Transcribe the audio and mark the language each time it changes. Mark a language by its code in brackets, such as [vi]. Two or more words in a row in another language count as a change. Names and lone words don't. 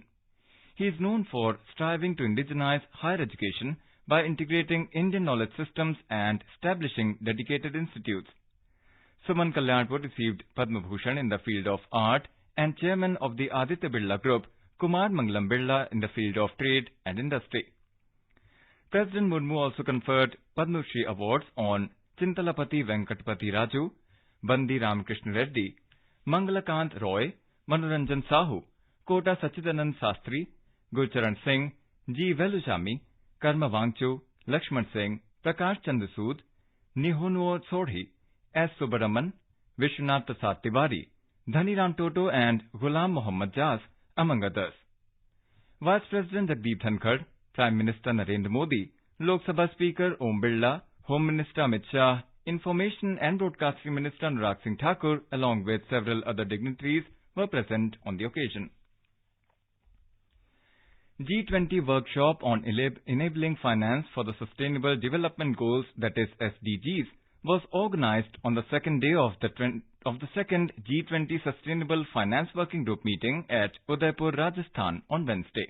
[en] He is known for striving to indigenize higher education by integrating Indian knowledge systems and establishing dedicated institutes. Suman Kalyanpur received Padma Bhushan in the field of art and chairman of the Aditya Birla Group, Kumar Mangalam Birla, in the field of trade and industry. President Murmu also conferred Padma Shri Awards on Chintalapati Venkatpati Raju, Bandi Ramakrishna Reddy, Mangalakant Roy, Manoranjan Sahu, Kota Sachidanand Sastri, Gurcharan Singh, G. Veluchami, Karma Wangchu, Lakshman Singh, Prakash Chandra Sood, Nihonuo Sodhi, S. Subaraman, Vishwanath Prasad Tiwari, Dhaniram Toto and Ghulam Mohammad Jas, among others. Vice President Jagdeep Dhankar, Prime Minister Narendra Modi, Lok Sabha Speaker Om Birla, Home Minister Amit Shah, Information and Broadcasting Minister Anurag Singh Thakur, along with several other dignitaries, were present on the occasion. G20 workshop on enabling finance for the Sustainable Development Goals, that is SDGs, was organized on the second day of the second G20 Sustainable Finance Working Group meeting at Udaipur, Rajasthan on Wednesday.